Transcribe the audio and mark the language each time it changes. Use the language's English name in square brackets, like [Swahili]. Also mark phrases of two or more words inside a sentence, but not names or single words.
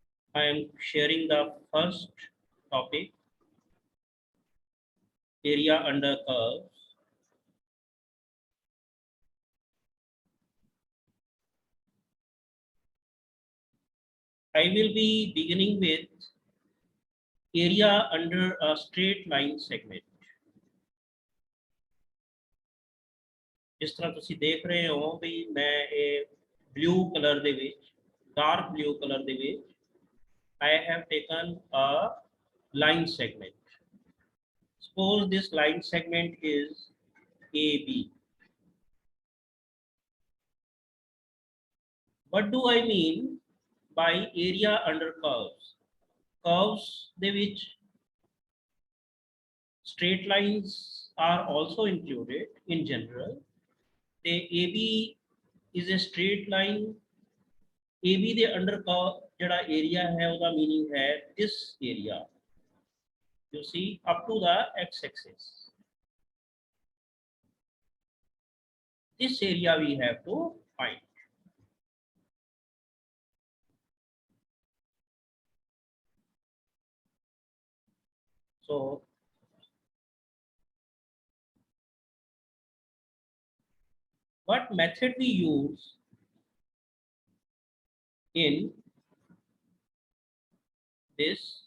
[English] I am sharing the first topic, area under curves. I will be beginning with area under a straight line segment. [Punjabi] ਜਿਸ ਤਰ੍ਹਾਂ ਤੁਸੀਂ ਦੇਖ ਰਹੇ ਹੋ ਵੀ ਮੈਂ ਇਹ [English] blue color [Punjabi] ਦੇ ਵਿੱਚ [English] dark blue color [Punjabi] ਦੇ ਵਿੱਚ [English] I have taken a line segment. Suppose this line segment is AB. What do I mean by area under curves? Curves [Punjabi] ਦੇ ਵਿੱਚ [English] straight lines are also included in general. The AB is a straight line. [Punjabi] AB ਦੇ [English] under curve [Punjabi] ਜਿਹੜਾ area ਹੈ ਉਹਦਾ meaning ਹੈ [English] this area. You see up to the x-axis. This area we have to find. So what method we use in this?